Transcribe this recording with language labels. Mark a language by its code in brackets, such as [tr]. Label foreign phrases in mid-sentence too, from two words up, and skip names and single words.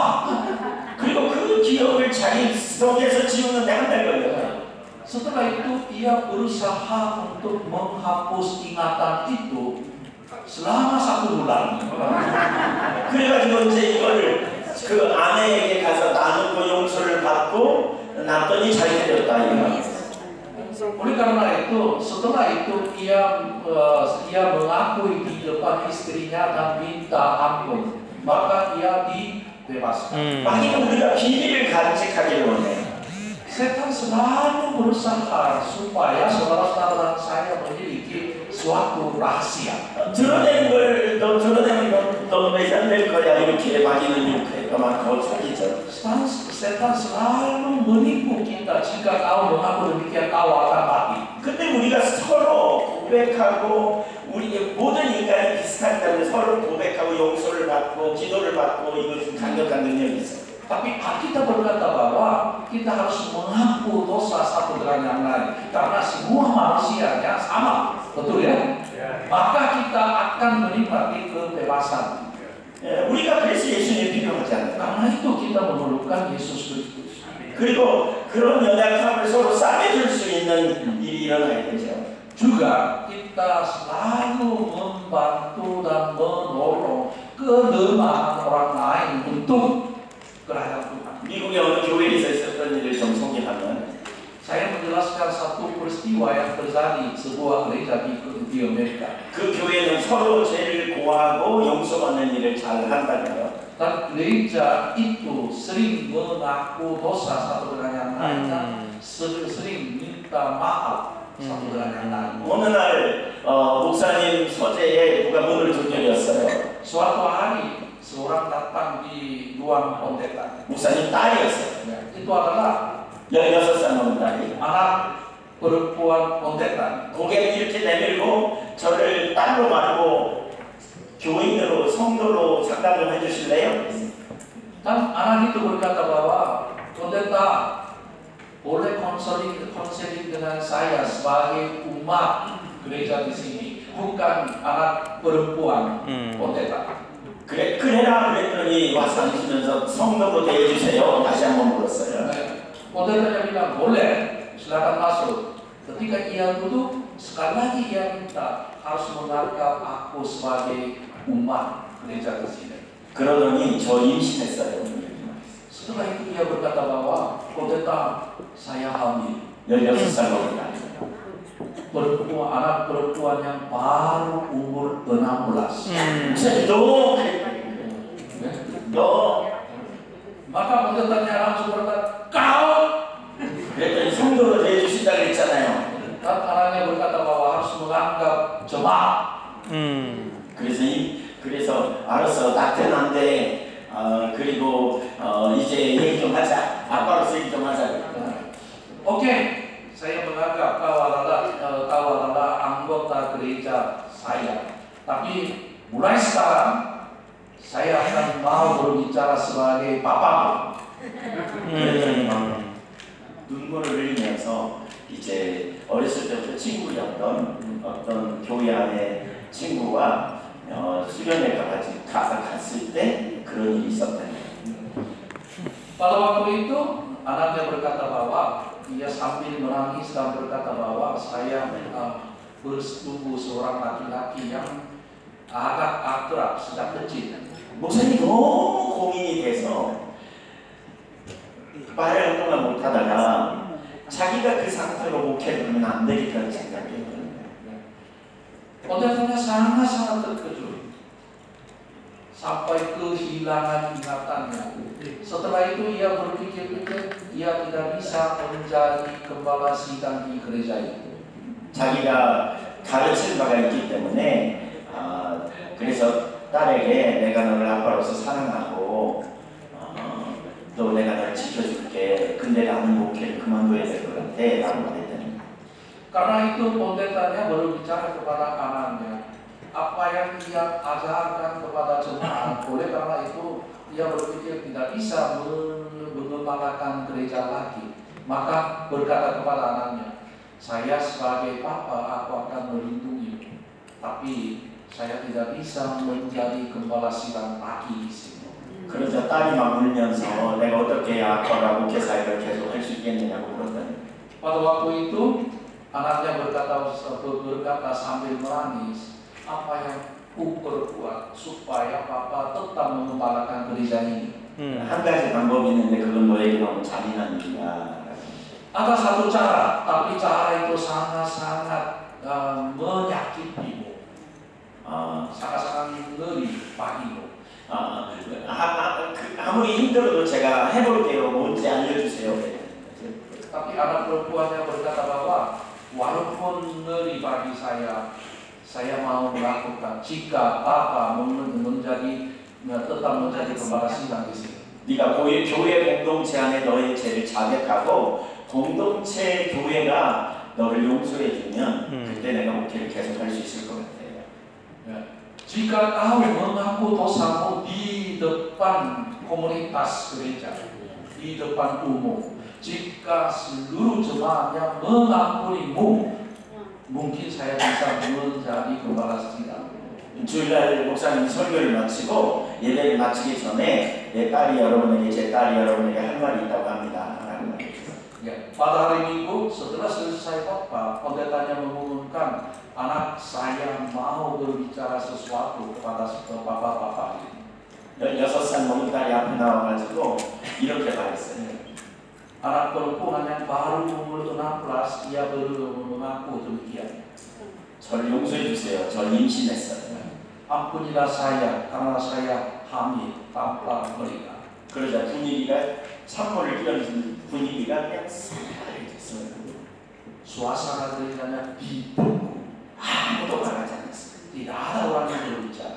[ko] 그리고 그 기억을 자기 속에서 지우는데 한 달 걸려요. [id] Setelah itu ia berusaha untuk menghapus ingatan itu selama 1 bulan. [ko] 그래가지고 이제 이걸 그 아내에게 가서 나누고 용서를 받고 남편이 잘 되었다 이거. [id] Oleh karena itu, setelah itu ia mengakui di depan istrinya dan minta ampun, maka ia dibebaskan. [ko] 마귀는 우리가 비밀을 간직하기를 원해. [id] Setan selalu berusaha supaya saudara-saudara saya memiliki suatu rahasia. [ko] 드러내는 걸 너 드러내는 너 매장될 거야 이렇게 마귀는 이렇게 막 거짓이죠. [id] Setan selalu menipu kita jika kau mengaku demikian kau akan mati. [ko] 근데 우리가 서로 고백하고 우리 모든 인간이 비슷하기 때문에 서로 고백하고 용서를 받고 기도를 받고 이것은 강력한 능력이 있어요. [id] Tapi kita berkata bahwa kita harus mengaku dosa satu dengan yang lain karena semua manusianya sama, betul ya? Maka kita akan menikmati kebebasan. [ko] 우리가 그래서 예수님이 필요하지 않아요. [id] Karena itu kita memerlukan Yesus Kristus. [ko] 그리고 그런 연약함을 서로 싸매줄 수 있는 일이 일어나야 되죠. [id] Juga kita selalu membantu dan menolong kelemahan orang lain untuk kerajaan Tuhan. [ko] 미국의 어느 교회에서 있었던 일을 좀 소개하면 [id] Saya menjelaskan satu peristiwa yang terjadi di sebuah gereja di Amerika. [ko] 그 교회는 서로 죄를 고하고 용서받는 일을 잘 한다고요. [id] Dan gereja itu sering mengaku dosa satu dengan yang lain dan sering minta maaf satu dengan yang lain. [ko] 어느 날 목사님 서재에 누가 문을 두드렸어요. [id] Suatu hari seorang datang di ruang pendeta. [ko] 목사님 딸이었어요. [id] Itu adalah [ko] 16살 먹은 딸이. [id] anak perempuan pendeta. [ko] 고개를 이렇게 내밀고 저를 딸로 말고 교인으로 성도로 상담 좀 해주실래요? [id] Dan anak itu berkata bahwa pendeta boleh konseling dengan saya sebagai umat gereja di sini, bukan anak perempuan pendeta. [ko] 그래라 그랬더니 와서 앉으면서 성도로 대해주세요. 다시 한번 물었어요. [id] Pendetanya bilang boleh, silakan masuk. Ketika ia duduk, sekali lagi ia minta harus menganggap aku sebagai umat gereja di sini. [ko] 그러더니 저 임신했어요. [id] Setelah itu ia berkata bahwa pendeta saya hamil. [ko] 16살 먹은 딸. [id] Anak perempuan yang baru umur 16. [ko] 너 [id] Maka pendetanya langsung berkata, kau. [ko] 그랬더니 성도로 대해주신다 그랬잖아요. [id] Dan anaknya berkata bahwa harus menganggap jemaat. [ko] 그래서 알았어 낙태는 안 돼. 그리고 이제 얘기 좀 하자. 아빠로서 얘기 좀 하자. [id] Oke, saya menganggap kau adalah anggota gereja saya. Tapi mulai sekarang saya akan mau [ko] 눈물을 흘리면서 이제 어렸을 때부터 친구였던 어떤 교회 안에 친구와 수련회 가서 갔을 때 그런 일이 있었다는 거예요. [id] Pada waktu itu anaknya berkata bahwa ia sambil menangis dan berkata bahwa saya bersetubuh seorang laki-laki yang agak akrab sejak kecil. [ko] 목사님이 너무 고민이 돼서 말을 한동안 못하다가 자기가 그 상태로 목회를 하면 안 되겠다는 생각이 드는 거예요. [id] Pendetanya sangat-sangat terkejut sampai kehilangan ingatannya. Setelah itu ia berpikir-pikir ia tidak bisa menjadi gembala sidang di gereja itu. [ko] 자기가 가르칠 바가 있기 때문에 그래서 딸에게 내가 너를 아빠로서 사랑하고 또 내가 너를 지켜줄게. 근데 나는 목회를 그만둬야 될 것 같아 라고 말했더니 [id] Karena itu pendetanya berbicara kepada anaknya apa yang ia ajarkan kepada jemaat. Oleh karena itu ia berpikir tidak bisa mengembalakan gereja lagi. Maka berkata kepada anaknya, saya sebagai papa aku akan melindungi, tapi saya tidak bisa menjadi gembala sidang lagi di sini. [ko] 그러자 딸이 막 울면서 내가 어떻게 아빠가 목회 사역을 계속 할 수 있겠느냐고 그러더니 [id] Pada waktu itu anaknya berkata sambil menangis, apa yang ku perbuat supaya papa tetap mengembalakan gereja ini. [ko] 한 가지 방법이 있는데 그건 너에게 너무 잔인한 일이야. [id] Ada satu cara, tapi cara itu sangat-sangat menyakitimu, sangat-sangat ngeri bagimu. [ko] 아무리 힘들어도 제가 해볼게요. 뭔지 알려주세요. [id] Tapi anak perempuannya berkata bahwa walaupun ngeri bagi saya mau melakukan jika papa tetap menjadi gembala sidang di sini. [ko] 네가 교회 공동체 안에 너의 죄를 자백하고 공동체 교회가 너를 용서해주면 그때 내가 목회를 계속할 수 있을 것 같아요. [id] Jika kau mengaku dosamu di depan komunitas gereja, di depan umum, jika seluruh jemaatnya mengampunimu, mungkin saya bisa menjadi gembala sidang. [ko] 주일날 목사님 설교를 마치고 예배를 마치기 전에 내 딸이 여러분에게 제 딸이 여러분에게 할 말이 있다고 합니다. [id] Ya, pada hari Minggu setelah selesai khotbah, pendetanya mengumumkan anak saya mau berbicara sesuatu kepada bapak-bapak ini. [ko] 16살 먹은 딸이 앞에 나와가지고 이렇게 말했어요. [id] Anak perempuan yang baru umur 16, ia baru mengaku demikian. [ko] 저를 용서해 주세요. 저 임신했어요. [id] Ampunilah saya karena saya hamil tanpa menikah. [ko] 그러자 분위기가 찬물을 끼얹은 분위기가 그냥 싸해졌어요. [id] Suasana gerejanya dibungkuk. [ko] 아무도 말하지 않았어요. [id] Tidak ada orang yang berbicara.